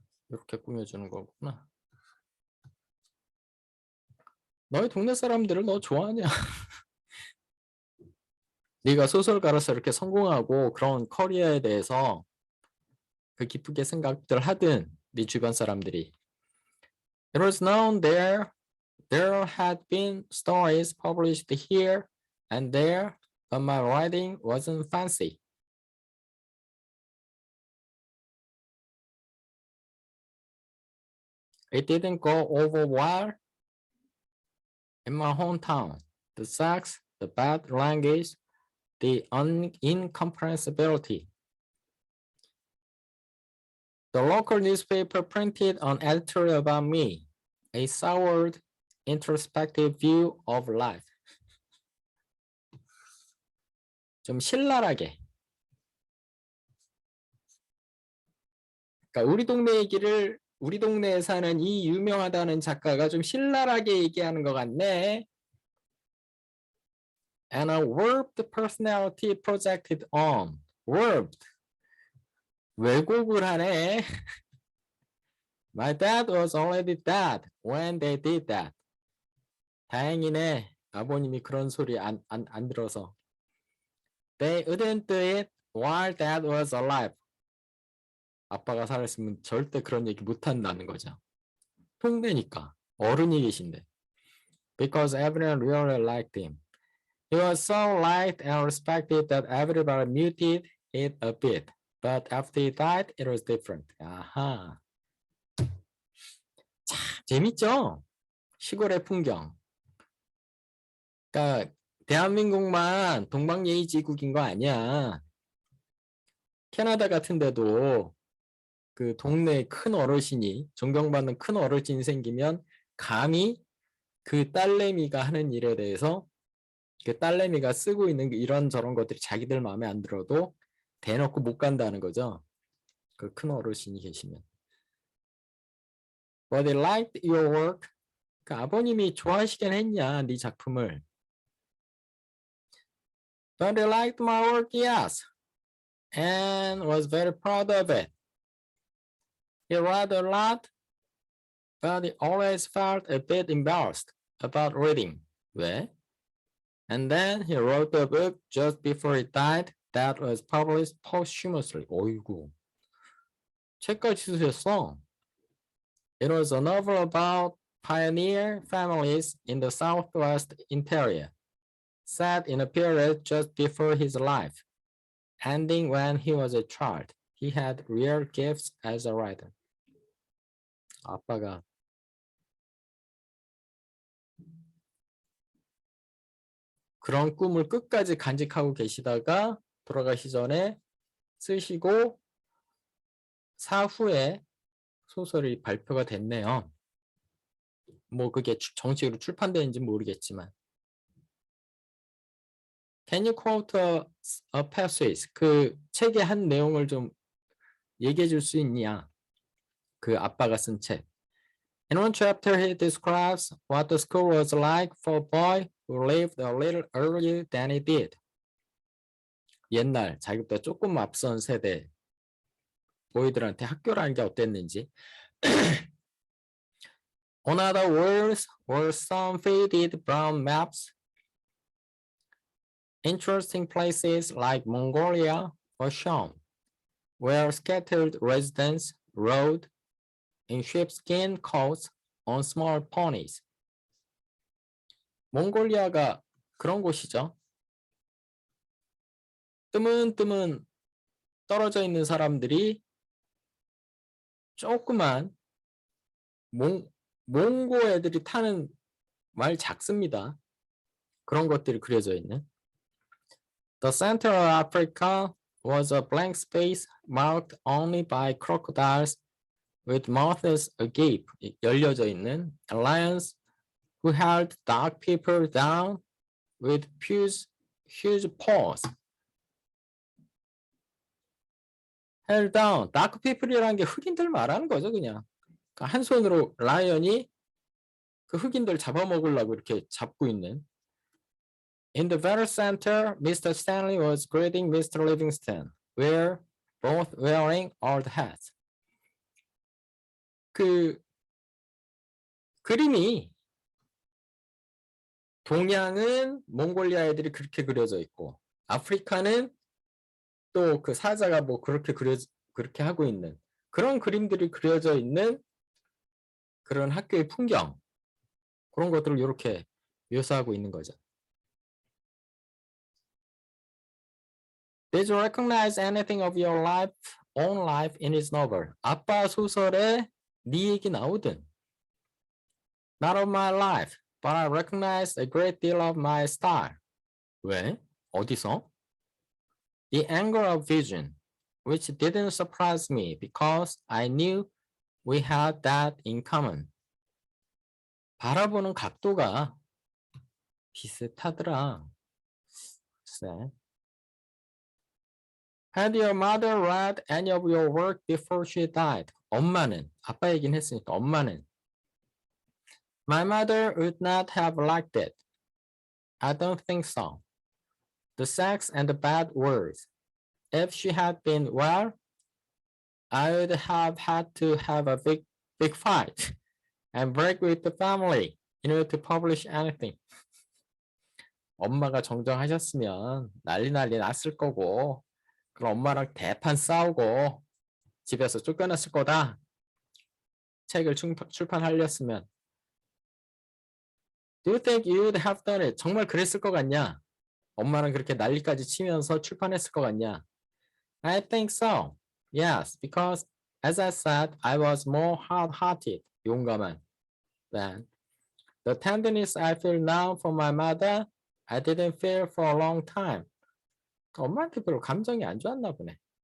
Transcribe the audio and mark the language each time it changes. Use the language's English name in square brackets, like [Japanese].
[Korean] 이렇게 꾸며주는 거구나. 너희 동네 사람들을 너 좋아하냐? 네가 소설가로서 이렇게 성공하고 그런 커리어에 대해서 그 기쁘게 생각들 하든 네 주변 사람들이 [English] It was known there had been stories published here and there, but my writing wasn't fancy. It didn't go over well in my hometown. The sex, the bad language, the incomprehensibility. The local newspaper printed an editorial about me, a soured, introspective view of life. [Korean] 좀 신랄하게. 그러니까 우리 동네 얘기를 우리 동네에 사는 이 유명하다는 작가가 좀 신랄하게 얘기하는 것 같네. [English] And a warped personality projected on. warped. [Korean] 왜곡을 하네. [English] My dad was already dead when they did that. [Korean] 다행이네. 아버님이 그런 소리 안 들어서. [English] They wouldn't do it while dad was alive. [Korean] 아빠가 살았으면 절대 그런 얘기 못 한다는 거죠. 통내니까. 어른이 계신데. [English] Because everyone really liked him. He was so liked and respected that everybody muted it a bit. But after he died, it was different. [Korean] 아하. 참 재밌죠? 시골의 풍경. 그러니까 대한민국만 동방예의지국인 거 아니야. 캐나다 같은 데도 그 동네에 큰 어르신이 존경받는 큰 어르신이 생기면 감히 그 딸내미가 하는 일에 대해서 그 딸내미가 쓰고 있는 이런저런 것들이 자기들 마음에 안 들어도 대놓고 못 간다는 거죠. 그 큰 어르신이 계시면. [English] But they liked your work. [Korean] 그 아버님이 좋아하시긴 했냐, 네 작품을. [English] But they liked my work, yes. And was very proud of it. He read a lot, but he always felt a bit embarrassed about reading. [Korean] 왜? [English] And then he wrote a book just before he died that was published posthumously. [Korean] 어이구. 책까지 쓰셨어. [English] It was a novel about pioneer families in the Southwest interior, set in a period just before his life, ending when he was a child. He had rare gifts as a writer. [Korean] 아빠가 그런 꿈을 끝까지 간직하고 계시다가 돌아가시 전에 쓰시고 사후에 소설이 발표가 됐네요. 뭐 그게 정식으로 출판되는지 모르겠지만. [English] Can you quote a passage? [Korean] 그 책의 한 내용을 좀 얘기해 줄 수 있냐? 그 아빠가 쓴 책. [English] In one chapter, he describes what the school was like for a boy who lived a little earlier than he did. [Korean] 옛날 자기보다 조금 앞선 세대 보이들한테 학교라는 게 어땠는지. [English] On other walls were some faded brown maps. Interesting places like Mongolia were shown, where scattered residents rode in sheepskin coats on small ponies. [Korean] 몽골리아가 그런 곳이죠. 뜨문뜨문 떨어져 있는 사람들이 조그만 몽고 애들이 타는 말 작습니다. 그런 것들이 그려져 있는. [English] The center of Africa was a blank space marked only by crocodiles with mouths agape, [Korean] 열려져 있는 [English] lions who held dark people down with huge paws. held down, dark people [Korean] 이라는 게 흑인들 말하는 거죠, 그냥. 한 손으로 라이언이 그 흑인들 잡아먹으려고 이렇게 잡고 있는. [English] In the very center, Mr. Stanley was greeting Mr. Livingston, both wearing old hats. [Korean] 그 그림이 동양은 몽골리아 애들이 그렇게 그려져 있고 아프리카는 또 그 사자가 뭐 그렇게 하고 있는 그런 그림들이 그려져 있는 그런 학교의 풍경 그런 것들을 이렇게 묘사하고 있는 거죠. [English] Did you recognize anything of your own life in his novel? [Korean] 아빠 소설에 네 얘기 나오든. [English] Not of my life, but I recognized a great deal of my style. [Korean] 왜? 어디서? [English] The angle of vision, which didn't surprise me because I knew we had that in common. [Korean] 바라보는 각도가 비슷하더라. 글쎄. [English] Had your mother read any of your work before she died? [Korean] 엄마는, 아빠 얘기는 했으니까 엄마는. [English] My mother would not have liked it. I don't think so. The sex and the bad words. If she had been well, I would have had to have a big fight and break with the family in order to publish anything. [Korean] 엄마가 정정하셨으면 난리 났을 거고 그럼 엄마랑 대판 싸우고 집에서 쫓겨났을 거다. 책을 출판하렸으면. [English] Do you think you'd have done it? [Korean] 정말 그랬을 것 같냐? 엄마랑 그렇게 난리까지 치면서 출판했을 것 같냐? [English] I think so. Yes, because as I said, I was more hard-hearted. [Korean] 용감한. [English] Than the tenderness I feel now for my mother, I didn't feel for a long time. [Korean] 엄마한테 별로 감정이 안 좋았나 보네.